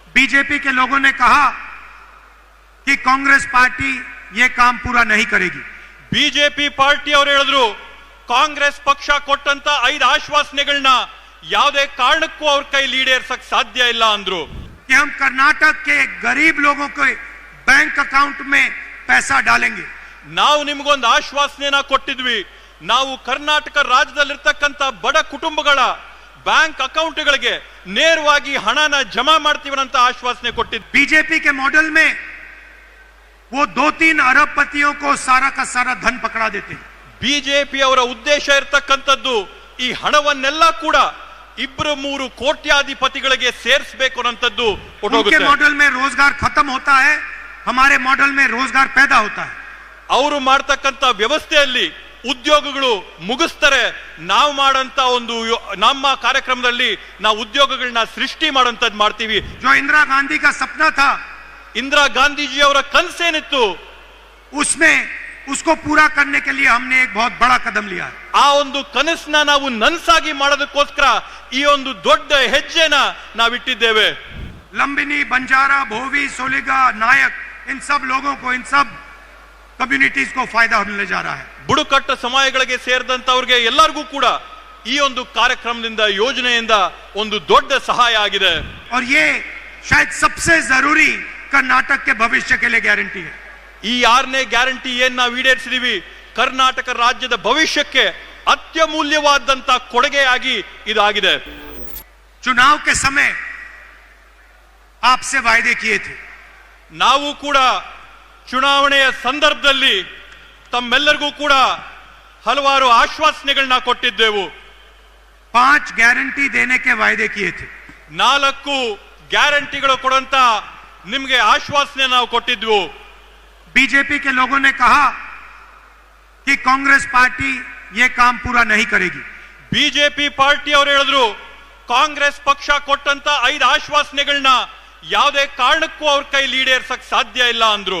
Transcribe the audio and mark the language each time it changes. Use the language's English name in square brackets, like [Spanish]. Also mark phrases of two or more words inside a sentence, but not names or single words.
[Hindi] बीजेपी के लोगों ने कहा कि कांग्रेस पार्टी ये काम पूरा नहीं करेगी। [Kannada] ಬಿಜೆಪಿ ಪಾರ್ಟಿ ಅವರು ಹೇಳಿದ್ರು ಕಾಂಗ್ರೆಸ್ ಪಕ್ಷ ಕೊಟ್ಟಂತ 5 ಆಶ್ವಾಸನೆಗಳನ್ನ ಯಾವುದೇ ಕಾರಣಕ್ಕೂ ಅವ್ರ ಕೈಲಿ ಈಡೇರಿಸಕ್ ಸಾಧ್ಯ ಇಲ್ಲ ಅಂದ್ರು। [Hindi] कि हम कर्नाटक के गरीब लोगों के [English] bank account [Hindi] में पैसा डालेंगे। [Kannada] ನಾವು ನಿಮಗೊಂದು ಆಶ್ವಾಸನೆನ ಕೊಟ್ಟಿದ್ವಿ, ನಾವು ಕರ್ನಾಟಕ ರಾಜ್ಯದಲ್ಲಿರ್ತಕ್ಕಂಥ ಬಡ ಕುಟುಂಬಗಳ [English] bank accountಗಳಿಗೆ [Kannada] ನೇರವಾಗಿ ಹಣನ ಜಮಾ ಮಾಡ್ತೀವನ್ನಂತ ಆಶ್ವಾಸನೆ ಕೊಟ್ಟಿದ್ವಿ। [Hindi] बीजेपी के मॉडल में वो 2-3 अरबपतियों को सारा का सारा धन पकड़ा देते हैं। [Kannada] ಬಿಜೆಪಿ ಅವರ ಉದ್ದೇಶ ಇರತಕ್ಕಂಥದ್ದು ಈ ಹಣವನ್ನೆಲ್ಲ ಕೂಡ 2-3 ಕೋಟ್ಯಾಧಿಪತಿಗಳಿಗೆ ಸೇರಿಸಬೇಕು ಅನ್ನೋಂಥದ್ದು [Hindi] उनके मॉडल में रोजगार खत्म होता है, हमारे मॉडल में रोजगार पैदा होता है। [Kannada] ಅವರು ಮಾಡ್ತಕ್ಕಂಥ ವ್ಯವಸ್ಥೆಯಲ್ಲಿ ಉದ್ಯೋಗಗಳು ಮುಗಿಸ್ತಾರೆ, ನಾವು ಮಾಡಂತ ಒಂದು ನಮ್ಮ ಕಾರ್ಯಕ್ರಮದಲ್ಲಿ ನಾವು ಉದ್ಯೋಗಗಳನ್ನ ಸೃಷ್ಟಿ ಮಾಡೋಂಥದ್ದು ಮಾಡ್ತೀವಿ। [Hindi] जो इंदिरा गांधी का सपना था, [Kannada] ಇಂದಿರಾ ಗಾಂಧೀಜಿ ಅವರ ಕನಸೇನಿತ್ತು [Hindi] उसमें उसको पूरा करने के लिए हमने एक बहुत बड़ा कदम लिया है। [Kannada] ಆ ಒಂದು ಕನಸನ್ನ ನಾವು ನನಸಾಗಿ ಮಾಡೋದಕ್ಕೋಸ್ಕರ ಈ ಒಂದು ದೊಡ್ಡ ಹೆಜ್ಜೆನ ನಾವಿಟ್ಟಿದ್ದೇವೆ। [Hindi] लंबिनी, बंजारा, भोवी, सोलिगा, नायक, इन सब लोगों को, इन सब कम्युनिटीज को फायदा होने जा रहा है। [Kannada] ಬುಡಕಟ್ಟು ಸಮುದಾಯಗಳಿಗೆ ಸೇರಿದಂತವರಿಗೆ ಎಲ್ಲರಿಗೂ ಕೂಡ ಈ ಒಂದು ಕಾರ್ಯಕ್ರಮದಿಂದ ಯೋಜನೆಯಿಂದ ಒಂದು ದೊಡ್ಡ ಸಹಾಯ ಆಗಿದೆ। [Hindi] और ये शायद सबसे जरूरी कर्नाटक के भविष्य के लिए गारंटी है। [Kannada] ಈ 6ನೇ ಗ್ಯಾರಂಟಿ ಏನ್ ನಾವು ಈಡೇರಿಸಿದೀವಿ, ಕರ್ನಾಟಕ ರಾಜ್ಯದ ಭವಿಷ್ಯಕ್ಕೆ ಅತ್ಯಮೂಲ್ಯವಾದಂತ ಕೊಡುಗೆಯಾಗಿ ಇದಾಗಿದೆ। [Hindi] चुनाव के समय आपसे वायदे किए थे, [Kannada] ನಾವು ಕೂಡ ಚುನಾವಣೆಯ ಸಂದರ್ಭದಲ್ಲಿ ತಮ್ಮೆಲ್ಲರಿಗೂ ಕೂಡ ಹಲವಾರು ಆಶ್ವಾಸನೆಗಳನ್ನ ಕೊಟ್ಟಿದ್ದೆವು। [Hindi] 5 गारंटी देने के वायदे किए थे। [Kannada] 4 ಗ್ಯಾರಂಟಿಗಳು ಕೊಡುವಂತ ನಿಮಗೆ ಆಶ್ವಾಸನೆ ನಾವು ಕೊಟ್ಟಿದ್ವು। [Hindi] बीजेपी के लोगों ने कहा कि कांग्रेस पार्टी ये काम पूरा नहीं करेगी। [Kannada] ಬಿಜೆಪಿ ಪಾರ್ಟಿ ಅವರು ಹೇಳಿದ್ರು ಕಾಂಗ್ರೆಸ್ ಪಕ್ಷ ಕೊಟ್ಟಂತ 5 ಆಶ್ವಾಸನೆಗಳನ್ನ ಯಾವುದೇ ಕಾರಣಕ್ಕೂ ಅವ್ರ ಕೈಲಿ ಈಡೇರಿಸಕ್ ಸಾಧ್ಯ ಇಲ್ಲ ಅಂದ್ರು।